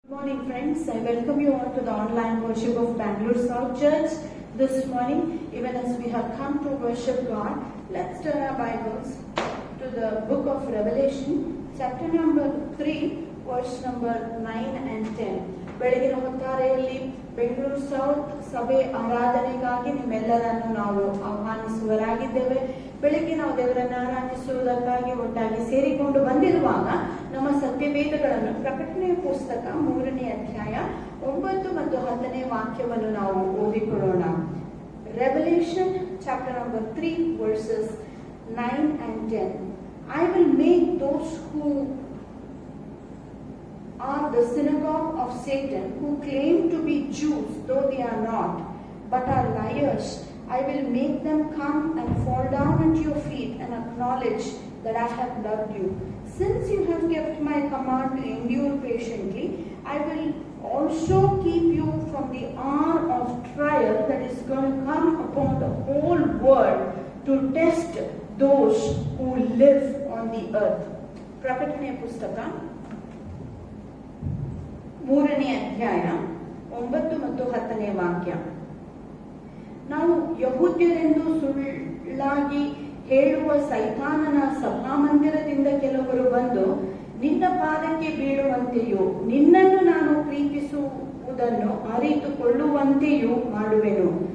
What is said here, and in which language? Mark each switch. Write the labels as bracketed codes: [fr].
[en] Morning friends, I welcome you all to the online worship of Bangalore South Church this morning. Even as we have come to worship God, let's turn our Bibles to the book of Revelation, chapter number 3, verse number 9 and 10. [kn] ಬೆಳಗಿನ ಹೊತ್ತಾರೆಯಲ್ಲಿ Bengaluru south ಸಭೆ ಆರಾಧನೆಗಾಗಿ ನಿಮ್ಮೆಲ್ಲರನ್ನು ನಾವು ಆಹ್ವಾನಿಸುವರಾಗಿದ್ದೇವೆ. ಬೆಳಗ್ಗೆ ನಾವು ದೇವರನ್ನು ಆರಾಧಿಸುವುದಕ್ಕಾಗಿ ಒಟ್ಟಾಗಿ ಸೇರಿಕೊಂಡು ಬಂದಿರುವಾಗ ನಮ್ಮ ಸತ್ಯವೇದಗಳನ್ನು ಪ್ರಕಟಣೆಯ ಪುಸ್ತಕ 3ನೇ ಅಧ್ಯಾಯ 9 ಮತ್ತು 10ನೇ ವಾಕ್ಯವನ್ನು ನಾವು ಓದಿಕೊಳ್ಳೋಣ. [en] Revelation chapter number 3 verses 9 and 10. I will make those who are the synagogue of Satan, who claim to be Jews, though they are not, but are liars. I will make them come and fall down at your feet and acknowledge that I have loved you. Since you have kept my command to endure patiently, I will also keep you from the hour of trial that is going to come upon the whole world to test those who live on the earth. [kn] ಪ್ರಕಟಣೆಯ ಪುಸ್ತಕ 3ನೇ ಅಧ್ಯಾಯ 9 ಮತ್ತು 10ನೇ ವಾಕ್ಯ. ನಾವು ಯಹೂದ್ಯರೆಂದು ಸುಳ್ಳಾಗಿ ಹೇಳುವ ಸೈತಾನನ ಸಭಾಮಂದಿರದಿಂದ ಕೆಲವರು ಬಂದು ನಿನ್ನ ಪಾದಕ್ಕೆ ಬೀಳುವಂತೆಯೂ ನಿನ್ನನ್ನು ನಾನು ಪ್ರೀತಿಸುವುದನ್ನು ಅರಿತುಕೊಳ್ಳುವಂತೆಯೂ ಮಾಡುವೆನು.